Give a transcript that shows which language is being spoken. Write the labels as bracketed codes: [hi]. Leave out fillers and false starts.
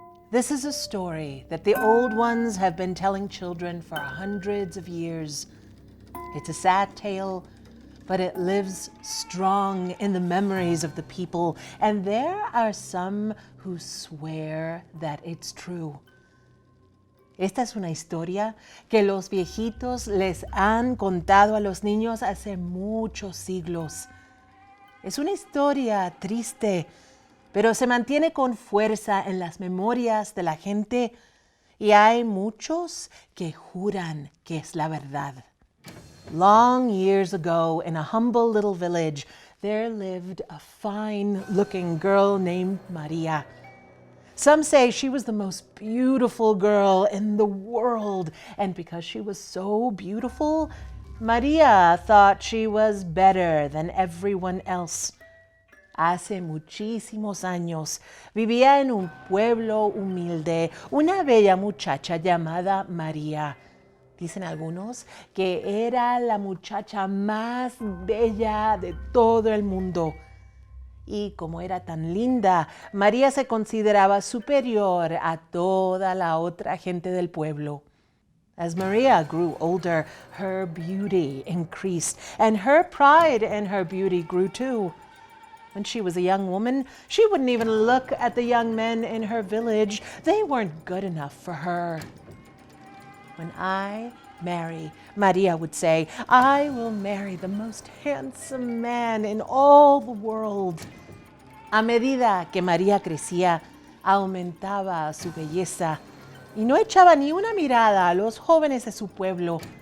[en] This is a story that the old ones have been telling children for hundreds of years. It's a sad tale, but it lives strong in the memories of the people, and there are some who swear that it's true. [es] Esta es una historia que los viejitos les han contado a los niños hace muchos siglos. Es una historia triste, pero se mantiene con fuerza en las memorias de la gente y hay muchos que juran que es la verdad. [en] Long years ago, in a humble little village, there lived a fine-looking girl named Maria. Some say she was the most beautiful girl in the world, and because she was so beautiful, Maria thought she was better than everyone else. [es] Hace muchísimos años vivía en un pueblo humilde una bella muchacha llamada María. Dicen algunos que era la muchacha más bella de todo el mundo. Y como era tan linda, María se consideraba superior a toda la otra gente del pueblo. [en] As Maria grew older, her beauty increased, and her pride in her beauty grew too. When she was a young woman, she wouldn't even look at the young men in her village. They weren't good enough for her. When I marry, Maria would say, I will marry the most handsome man in all the world. [es] A medida que María crecía, aumentaba su belleza y no echaba ni una mirada a los jóvenes de su pueblo.